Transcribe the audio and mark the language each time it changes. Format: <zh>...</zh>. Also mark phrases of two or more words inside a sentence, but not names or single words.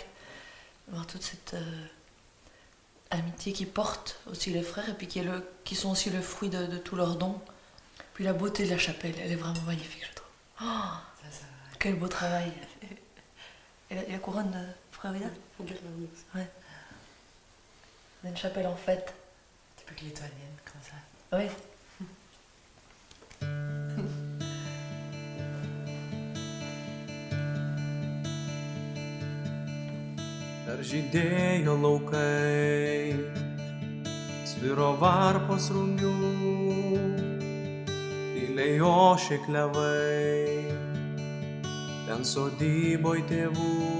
<fr>Voir toute cette amitié qui porte aussi les frères, et puis qui sont aussi le fruit de tous leurs dons. Puis la beauté de la chapelle, elle est vraiment magnifique, je trouve. Oh, quel beau travail! Et la couronne de Frère Vidas? Ouais. On a une chapelle en fête. Tu peux que l'étoilienne, comme ça. Oui.</fr> <lt>Dar žydėjo laukai, sviro varpos rūmių, tyliai ošė klevai, ten sodyboj tėvų,</lt>